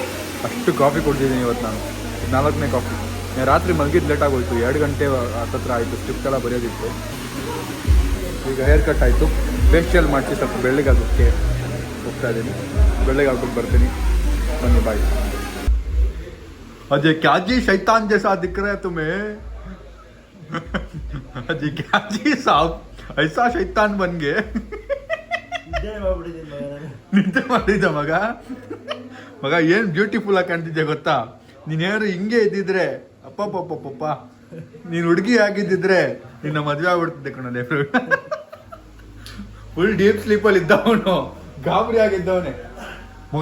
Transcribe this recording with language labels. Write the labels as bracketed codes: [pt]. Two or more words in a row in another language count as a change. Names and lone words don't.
[kn] ಅಷ್ಟು ಕಾಫಿ ಕೊಡ್ತಿದ್ದೀನಿ ಇವತ್ತು ನಾನು. 4ನೇ ಕಾಫಿ. ರಾತ್ರಿ ಮಲಗಿದ್ದು ಲೇಟ್ ಆಗೋಯ್ತು. 2 ಗಂಟೆ ಹತ್ತತ್ರ ಆಯಿತು. ಸ್ಟಿಫ್ಟ್ ಎಲ್ಲ ಬರೆಯೋದಿತ್ತು. ಈಗ [en] hair cut [kn] ಆಯಿತು. ಫೇಶಿಯಲ್ ಮಾಡಿಸಿ ಸ್ವಲ್ಪ ಬೆಳ್ಳಗಾಗೋಕ್ಕೆ ಹೋಗ್ತಾ ಇದ್ದೀನಿ. ಬೆಳ್ಳಗಾಗ್ಬಿಟ್ಟು ಬರ್ತೀನಿ. ಬನ್ನಿ ಬಾಯ್. [hi] अजय क्या जी शैतान जैसा दिख रहा है तुम्हें? अजय क्या जी साहब ऐसा शैतान बन गए? [kn] ನಿದ್ದೆ ಮಾಡಿದ್ದ ಮಗ ಏನು ಬ್ಯೂಟಿಫುಲ್ ಆಗಿ ಕಾಣ್ತಿದ್ದೆ ಗೊತ್ತಾ? ನೀನೇನು ಹಿಂಗೆ ಇದ್ದಿದ್ರೆ ಅಪ್ಪಪ್ಪಪ್ಪಪ್ಪ, ನೀನು ಹುಡುಗಿ ಆಗಿದ್ದಿದ್ರೆ ನಿನ್ನ ಮದುವೆ ಆಗ್ಬಿಡ್ತಿದ್ದೆ ಕಣಲೆ. [en] full deep [kn] ಸ್ಲೀಪಲ್ಲಿ ಇದ್ದವನು, ಗಾಬರಿ ಆಗಿದ್ದವನೇ ಮಗ.